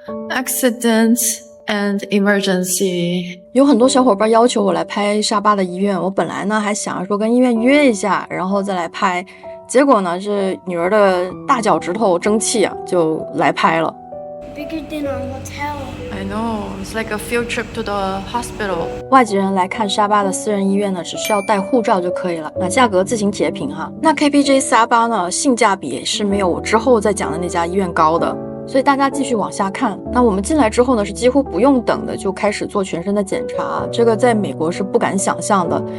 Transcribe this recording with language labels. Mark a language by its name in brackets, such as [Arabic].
[English] Accident and emergency， [Chinese] 有很多小伙伴要求我来拍沙巴的医院，我本来呢还想着说跟医院约一下，然后再来拍。结果呢，是女儿的大脚趾头争气啊，就来拍了。 [English] Bigger than our hotel. I know, it's like a field trip to the hospital. [Chinese] 外籍人来看沙巴的私人医院呢，只需要带护照就可以了。那价格自行截屏哈。那 KPJ 沙巴呢，性价比是没有我之后再讲的那家医院高的。所以大家继续往下看。那我们进来之后呢，是几乎不用等的就开始做全身的检查，这个在美国是不敢想象的。